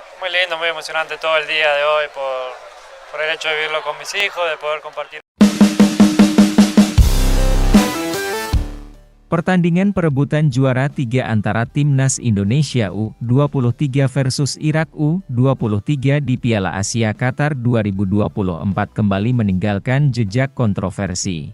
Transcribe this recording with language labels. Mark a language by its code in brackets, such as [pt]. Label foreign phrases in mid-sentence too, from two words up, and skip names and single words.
[es] Muy lindo, muy emocionante todo el día de hoy por el hecho de vivirlo con mis hijos, de poder compartir. [id] Pertandingan perebutan juara 3 antara Timnas Indonesia U23 versus Irak U23 di Piala Asia Qatar 2024 kembali meninggalkan jejak kontroversi.